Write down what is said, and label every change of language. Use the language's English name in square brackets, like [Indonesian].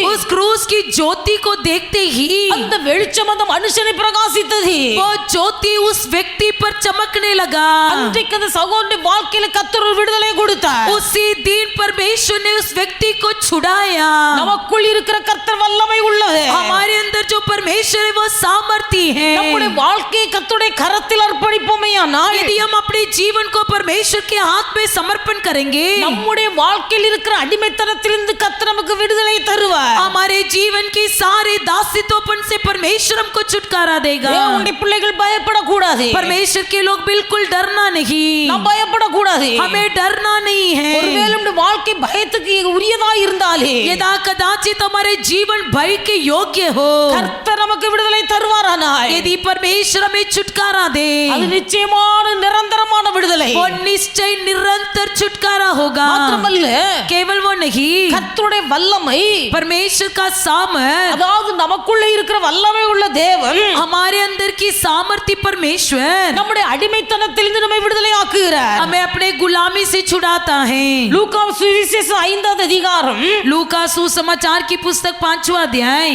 [Hindi] उस क्रूस की ज्योति को देखते ही [Tamil] அந்த வெளிச்சம் அந்த மனுஷனை பிரகாசித்தது. [Hindi] वो ज्योति उस व्यक्ति पर चमकने लगा. [Tamil] அன்றைக்கு அந்த சகோதரனுடைய வாழ்க்கையில கர்த்தர் ஒரு விடுதலை கொடுத்தார். [Hindi] उसी दिन परमेश्वर ने उस व्यक्ति को छुड़ाया. [Tamil] நமக்குள் இருக்கிற கர்த்தர் வல்லமை உள்ளவர். [Hindi] हमारे अंदर जो परमेश्वर है वो सामर्थी है. [Tamil] நம்முடைய வாழ்க்கையை கர்த்தருடைய கரத்தில் அர்ப்பணிப்போமேயானால் [Hindi] यदि हम अपने जीवन को परमेश्वर के हाथ में समर्पण करेंगे [Tamil] நம்முடைய வாழ்க்கையில் இருக்கிற அடிமைத்தனத்திலிருந்து கர்த்தர் நமக்கு விடுதலை தருவார். [Hindi] हमारे जीवन के सारे दासित्वपन से परमेश्वर हमको छुटकारा देगा. [Tamil] தேவனுடைய பிள்ளைகள் பயப்படக்கூடாது. [Hindi] परमेश्वर के लोग बिल्कुल डरना नहीं. [Tamil] நாம் பயப்படக்கூடாது. [Hindi] हमें डरना नहीं है. [Tamil] ஒருவேளை நம்முடைய வாழ்க்கை பயத்துக்கு உரியதா இருந்தாலே [Hindi] यदा कदाचित हमारे जीवन भय के योग्य हो [Tamil] கர்த்தர் நமக்கு விடுதலை தருவாரானால் [Hindi] यदि परमेश्वर हमें छुटकारा दे [Tamil] அது நிச்சயமான நிரந்தரமான விடுதலை. [Hindi] वो निश्चय निरंतर छुटकारा होगा. [Tamil] மாத்திரமல்ல [Hindi] केवल वो नहीं [Tamil] கர்த்தருடைய வல்லமை [Hindi] परमेश्वर का सामर्थ [Tamil] அதாவது நமக்குள்ள இருக்கிற வல்லமை உள்ள தேவன் [Hindi] हमारे अंदर की सामर्थ्य परमेश्वर [Tamil] நம்முடைய அடிமைத்தனத்திலிருந்து நம்மை விடுதலை ஆக்குகிறார். [Hindi] हमें अपने गुलामी से छुड़ाता है. [Tamil] லூக்கா சுவிசேஷம் 5வது அதிகாரம் [Hindi] लूका सुसमाचार की पुस्तक 5वां अध्याय